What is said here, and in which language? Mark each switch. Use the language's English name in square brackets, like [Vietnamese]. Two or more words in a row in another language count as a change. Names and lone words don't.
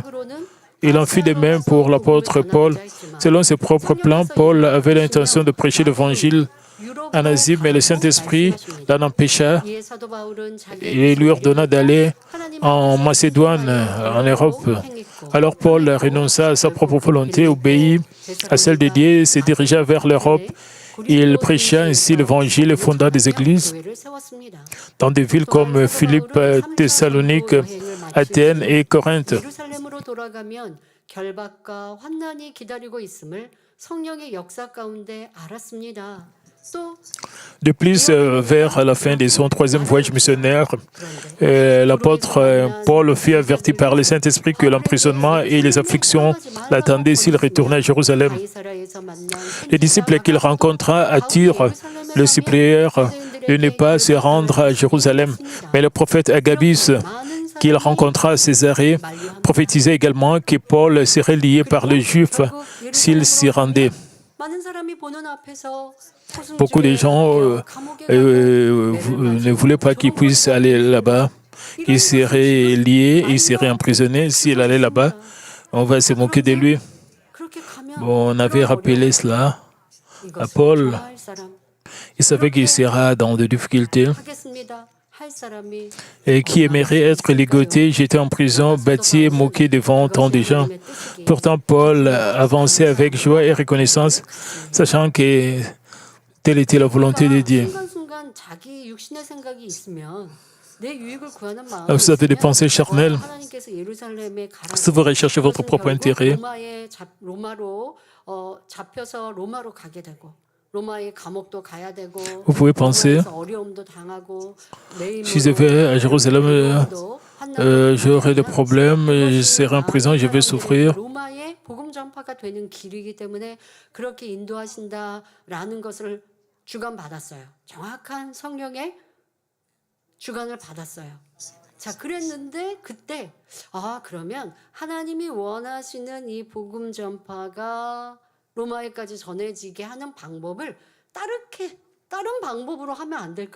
[French] Il en fit de même pour l'apôtre Paul. Selon ses propres plans, Paul avait l'intention de prêcher l'évangile en Asie, mais le Saint-Esprit l'en empêcha et lui ordonna d'aller en Macédoine, en Europe. Alors Paul renonça à sa propre volonté, obéit à celle de Dieu, se dirigea vers l'Europe. Il prêcha ainsi l'Évangile et fonda des églises dans des villes comme Philippe, Thessalonique, Athènes et Corinthe. [Korean] 예루살렘으로 돌아가면 결박과 환난이 기다리고 있음을 성령의 역사 가운데 알았습니다. 또 [French] De plus, vers la fin de son troisième voyage missionnaire, l'apôtre Paul fut averti par le Saint-Esprit que l'emprisonnement et les afflictions l'attendaient s'il retournait à Jérusalem. [Korean] 가이사라에서 만난 [French] Les disciples qu'il rencontra attirent le supérieur de ne pas se rendre à Jérusalem. Mais le prophète Agabus, qu'il rencontra à Césarée, prophétisait également que Paul serait lié par les Juifs s'il s'y rendait. [Korean] 많은 사람이 보는 앞에서 [French] Beaucoup de gens ne voulaient pas qu'il puisse aller là-bas. Il serait lié, il serait emprisonné. S'il allait là-bas, on va se moquer de lui. [Korean] 그렇게 가면 [French] Bon, on avait rappelé cela à Paul. [Korean] 좋아할 사람 [French] Il savait qu'il sera dans des difficultés [Korean] 하겠습니다. 할 사람이 [French] et qui aimerait être ligoté, jeté en prison, bâti et moqué devant tant de gens. Pourtant, Paul avançait avec joie et reconnaissance, sachant que telle était la volonté de Dieu. [Korean] 순간순간 자기 육신의 생각이 있으면 내 유익을 구하는 마음이 [French] Vous avez des pensées charnelles. [Korean] 하나님께서 예루살렘에 가라. [French] Si vous recherchez votre propre intérêt, [Korean] 로마로 잡혀서 로마로 가게 되고 로마의 감옥도 가야 되고 [French] vous pouvez penser, [Korean] 로마에서 어려움도 당하고 [French] si je vais à Jérusalem, j'aurai des problèmes, je serai en prison, je vais souffrir. [Korean] 로마의 복음 전파가 되는 길이기 때문에 그렇게 인도하신다라는 것을 주관받았어요. 정확한 성령의 주관을 받았어요. 자, 그랬는데 그때 그러면 하나님이 원하시는 이 복음 전파가 로마에까지 전해지게 하는 방법을 다른 방법으로 하면 안 될까?